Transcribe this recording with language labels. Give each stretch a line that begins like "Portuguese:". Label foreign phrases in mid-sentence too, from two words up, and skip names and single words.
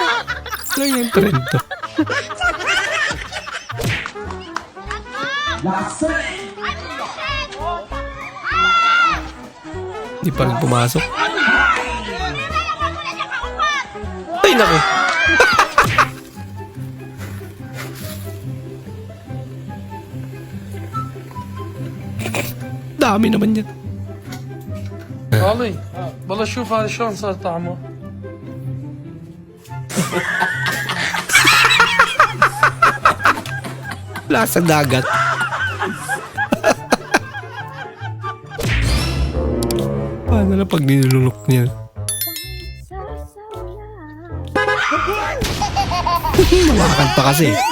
Filipino: Ano yung trend to? Hindi pa rin pumasok. Ay, naku. Dami naman yan.
Arabic: والله والله شوف هذا شلون صار طعمه.
Filipino: Lasa dagat. Paano na pag nilulunok niya? Mawakan pa kasi.